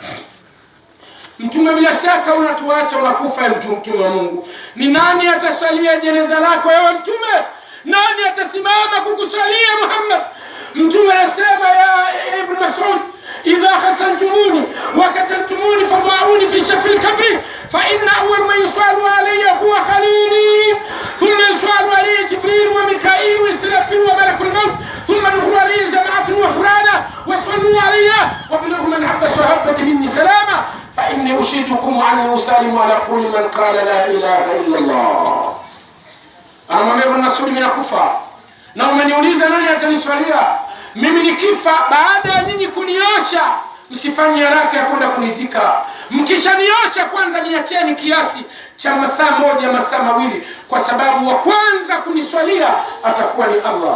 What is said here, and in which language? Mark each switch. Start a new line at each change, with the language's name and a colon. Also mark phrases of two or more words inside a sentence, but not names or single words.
Swahili: Mtume, bila shaka unatuacha unakufa, Mtume wa Mungu, ni nani atasalia jeneza lako ewe Mtume? Nani atasimama kukusalia Muhammad? Mtume anasema,
Arabic: يا ابن مسعود إذا غسلتموني وكفنتموني فضعوني في شفير القبر فإن أول من يصلي علي هو خليلي ثم يصلي عليه جبريل وميكائيل وإسرافيل وملك الموت ثم يدخل عليه جماعة وفرادى وصلوا علي وابلغوا من حب صحبة مني سلاما فإني أشهدكم عني أسالم على كل من قال لا إله إلا الله.
Swahili: Anamwambia Ibn Mas'ud, mimi nakufa na umeniuliza nani ataniswalia mimi nikifa. Baada ya nyinyi kuniosha, msifanye haraka ya kwenda kunizika. Mkishaniosha kwanza niacheni kiasi cha masaa moja masaa mawili, kwa sababu wa kwanza kuniswalia atakuwa ni Allah.